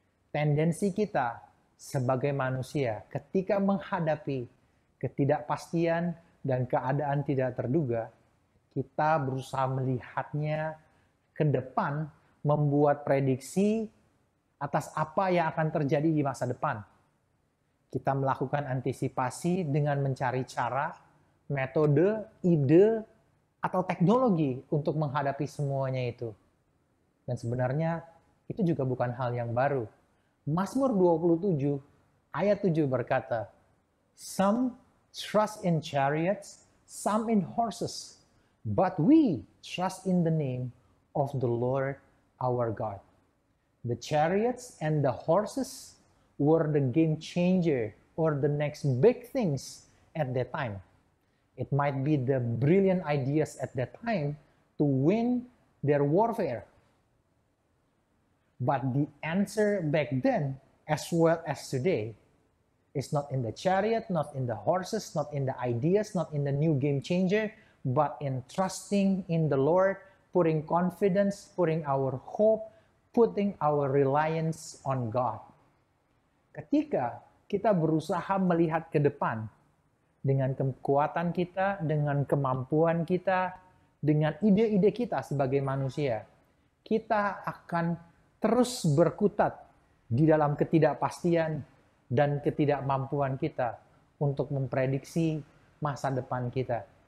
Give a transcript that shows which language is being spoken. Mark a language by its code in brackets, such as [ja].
[id] Tendensi kita sebagai manusia ketika menghadapi ketidakpastian dan keadaan tidak terduga, kita berusaha melihatnya ke depan, membuat prediksi atas apa yang akan terjadi di masa depan. Kita melakukan antisipasi dengan mencari cara, metode, ide, atau teknologi untuk menghadapi semuanya itu. Dan sebenarnya itu juga bukan hal yang baru. Mazmur 27 ayat 7 berkata, [en] "Some trust in chariots, some in horses, but we trust in the name of the Lord our God." The chariots and the horses were the game changer or the next big things at that time. It might be the brilliant ideas at that time to win their warfare. But the answer back then, as well as today, is not in the chariot, not in the horses, not in the ideas, not in the new game changer, but in trusting in the Lord, putting confidence, putting our hope, putting our reliance on God. [id] Ketika kita berusaha melihat ke depan, dengan kekuatan kita, dengan kemampuan kita, dengan ide-ide kita sebagai manusia, kita akan terus berkutat di dalam ketidakpastian dan ketidakmampuan kita untuk memprediksi masa depan kita.